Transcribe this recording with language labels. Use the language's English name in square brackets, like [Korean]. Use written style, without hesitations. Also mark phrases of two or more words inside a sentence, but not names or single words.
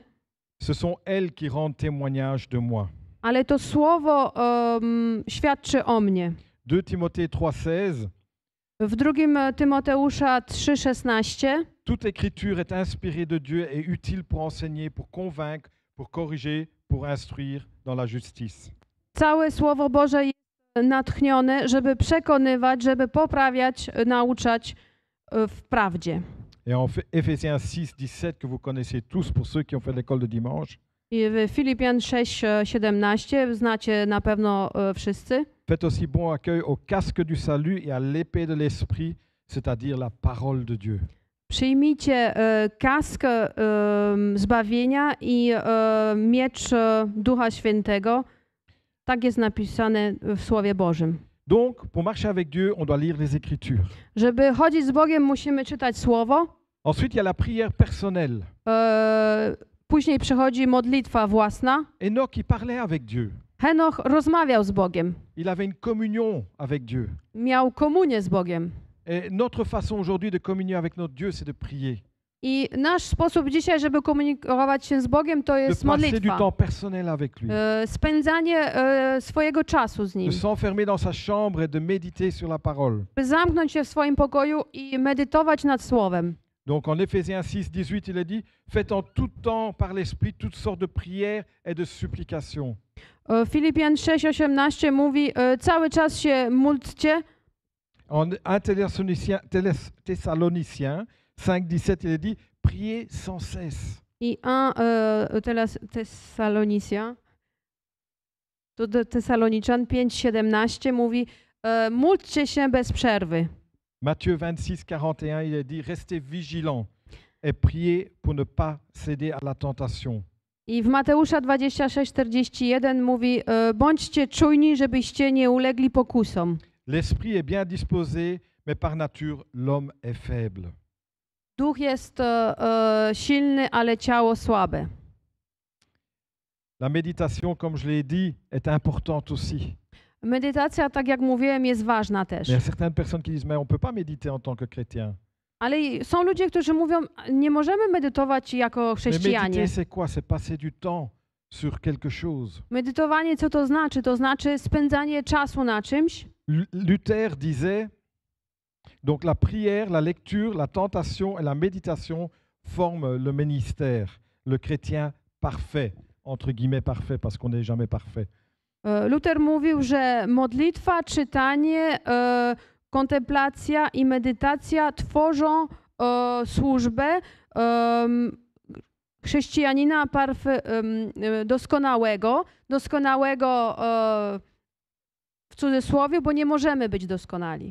[French] Ce sont elles qui rendent témoignage de moi. [Polish] Ale to Słowo świadczy o mnie. [French] 2 Timothée 3,16. [Polish] W 2 Tymoteusza 3,16 [French] Toute écriture est inspirée de Dieu et utile pour enseigner, pour convaincre, pour corriger, pour instruire dans la justice. [Polish] Całe Słowo Boże jest natchnione, żeby przekonywać, żeby poprawiać, nauczać w prawdzie. [French] Et en Éphésiens 6,17 que vous connaissez tous pour ceux qui ont fait l'école de dimanche. [Polish] I w Filipian 6:17 znacie na pewno wszyscy. [French] Faites aussi bon accueil au casque du salut et à l'épée de l'esprit, c'est-à-dire la parole de Dieu. [Polish] Przyjmijcie kaskę zbawienia i miecz Ducha Świętego. Tak jest napisane w Słowie Bożym. [French] Donc, pour marcher avec Dieu, on doit lire les Écritures. [Polish] Żeby chodzić z Bogiem, musimy czytać Słowo. [French] Ensuite, il y a la prière personnelle. [Polish] Później przychodzi modlitwa własna. [French] Enoch, il parlait avec Dieu. [Polish] Henoch rozmawiał z Bogiem. [French] Il avait une communion avec Dieu. [Polish] Miał komunię z Bogiem. [French] Et notre façon aujourd'hui de communier avec notre Dieu, c'est de prier. [Polish] I nasz sposób dzisiaj, żeby komunikować się z Bogiem, to [French] De [Polish] jest [French] passer du [Polish] modlitwa. [French] temps personnel avec lui. [Polish] Spędzanie swojego czasu z [French] De [Polish] Nim. [French] s'enfermer dans sa chambre et de méditer sur la parole. [Polish] By zamknąć się w swoim pokoju i medytować nad Słowem. [French] Donc en Éphésiens 6, 18, il est dit « Faites en tout temps par l'Esprit toutes sortes de prières et de supplications. [Polish] Filipian 6:18 mówi, cały czas się módlcie. [French] En 1 Thessaloniciens 5, 17, il est dit « Priez sans cesse. [Polish] I Tesalonicja, to do Tesaloniczan 5:17 mówi, módlcie się bez przerwy. » [French] Matthieu 26, 41, il est dit « Restez vigilants et priez pour ne pas céder à la tentation. » [Polish] I w Mateusza 26:41 mówi, bądźcie czujni, żebyście nie ulegli pokusom. [French] L'esprit est bien disposé, mais par nature, l'homme est faible. [Polish] Duch jest silny, ale ciało słabe. [French] La méditation, comme je l'ai dit, est importante aussi. [Polish] Medytacja, tak jak mówiłem, jest ważna też. [French] Mais il y a certaines personnes qui disent, mais on ne peut pas méditer en tant que chrétien. [Polish] Ale są ludzie, którzy mówią, nie możemy medytować jako [French] Mais [Polish] chrześcijanie. [French] méditer, c'est quoi? C'est passer du temps sur quelque chose. [Polish] Medytowanie, co to znaczy? To znaczy spędzanie czasu na czymś. [French] Luther disait, donc la prière, la lecture, la tentation et la méditation forment le ministère, le chrétien parfait, entre guillemets parfait, parce qu'on n'est jamais parfait. [Polish] Luther mówił, że modlitwa, czytanie, kontemplacja i medytacja tworzą służbę chrześcijanina doskonałego w cudzysłowie, bo nie możemy być doskonali.